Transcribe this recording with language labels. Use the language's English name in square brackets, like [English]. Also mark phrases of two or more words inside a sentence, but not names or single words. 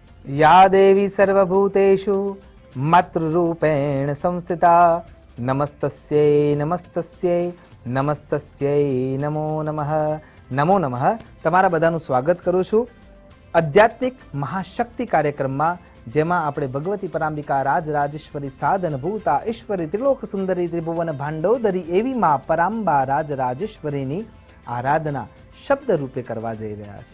[Sanskrit] या देवी सर्वभूतेषु मातृरूपेण संस्थिता नमस्तस्यै नमस्तस्यै नमस्तस्यै नमो नमः नमो नमः। [Gujarati] તમારા બધાનું સ્વાગત કરું છું આધ્યાત્મિક મહાશક્તિ કાર્યક્રમમાં, જેમાં આપણે ભગવતી પરાંબિકા રાજરાજેશ્વરી સાધનભૂતા ઈશ્વરી ત્રિલોક સુંદરી ત્રિભુવન ભાંડોદરી એવી માં પરાંબા રાજરાજેશ્વરીની આરાધના શબ્દ રૂપે કરવા જઈ રહ્યા છે।